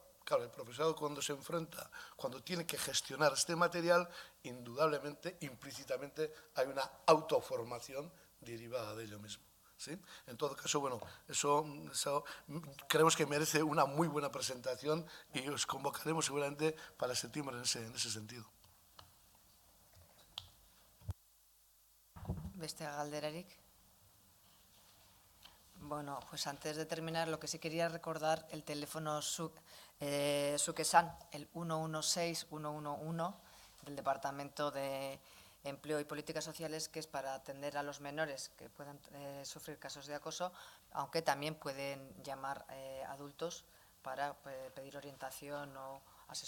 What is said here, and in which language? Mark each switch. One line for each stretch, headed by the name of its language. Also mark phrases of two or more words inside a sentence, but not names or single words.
Spanish: Claro, el profesorado cuando se enfrenta, cuando tiene que gestionar este material, indudablemente, implícitamente, hay una autoformación derivada de ello mismo. ¿Sí? En todo caso, bueno, eso creemos que merece una muy buena presentación y os convocaremos seguramente para septiembre en ese sentido.
Basque: Beste galderarik.
Spanish: Bueno, pues antes de terminar, lo que sí quería recordar, el teléfono Sukesan, el 116-111 del Departamento de Empleo y Políticas Sociales, que es para atender a los menores que puedan sufrir casos de acoso, aunque también pueden llamar adultos para pedir orientación o asesoramiento.